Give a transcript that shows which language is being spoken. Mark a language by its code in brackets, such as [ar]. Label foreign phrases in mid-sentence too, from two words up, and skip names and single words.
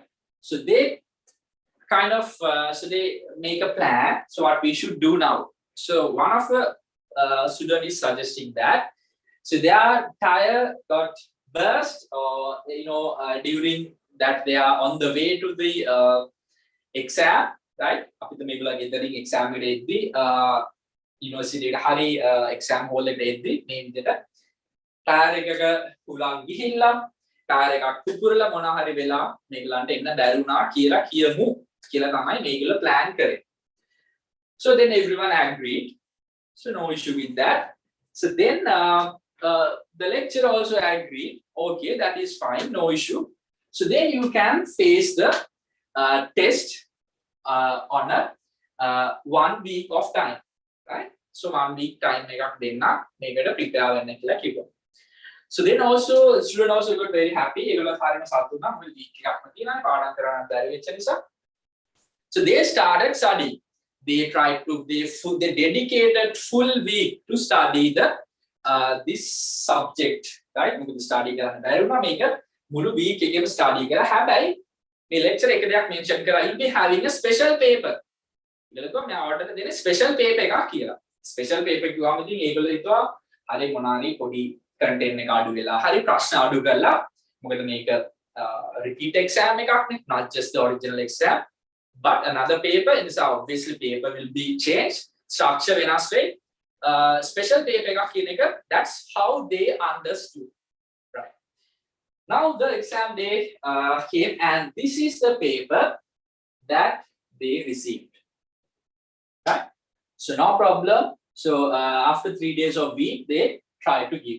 [en] So they kind of so they make a plan. So what we should do now? So one of the student is suggesting that so their tire got burst, or during that they are on the way to the exam, right? [si] අපිට මේගොල්ලෝ ගෙදරින් exam එකට එද්දි university එකට හරි exam hall එකට එද්දි මේ විදිහට tire එකක හුලං ගිහිල්ලා tire එකක් පුපුරලා මොනවා හරි වෙලා මේගොල්ලන්ට එන්න බැරි වුණා කියලා කියමු කියලා තමයි මේගොල්ලෝ plan කරේ. [en] So then everyone agreed. So no issue with that. So then the lecturer also agreed. Okay, that is fine, no issue. So then you can face the test on a 1 week of time, right? [si] So 1 [en] week time [si] එකක් දෙන්න මේකට prepare වෙන්න කියලා කිව්වා. [en] So then also student also got very happy. [si] ඒගොල්ලෝ හරියම සතුටු වුණා. මොකද week එකක්ම තියෙනවා පාඩම් කරන්න බැරි වෙච්ච නිසා. [en] So they started studying. They tried to they dedicated full week to study this subject, right? [si] මොකද study කරන්න බැරි වුණා මේක මුළු week එකේම study කරලා. හැබැයි මේ lecture එක දෙයක් mention කරා, [en] you'll be having a special paper. [si] ඒගොල්ලෝ මම ඔයාලට දෙන්නේ [en] special paper [si] එකක් කියලා. [en] special paper [si] කිව්වම ඉතින් ඒගොල්ලෝ හිතුවා හරි මොනාරි පොඩි content එක අඩු වෙලා හරි ප්‍රශ්න අඩු කරලා මොකද මේක repeat exam එකක් නේ, [en] not just the original exam but another paper. And so obviously paper will be changed, structure [si] වෙනස් වෙයි. [en] Special paper [si] එකක් කියන එක, [en] that's how they understood. Right. Now the exam day came and this is the paper that they received. Right. So no problem. So after 3 days of week they try to give.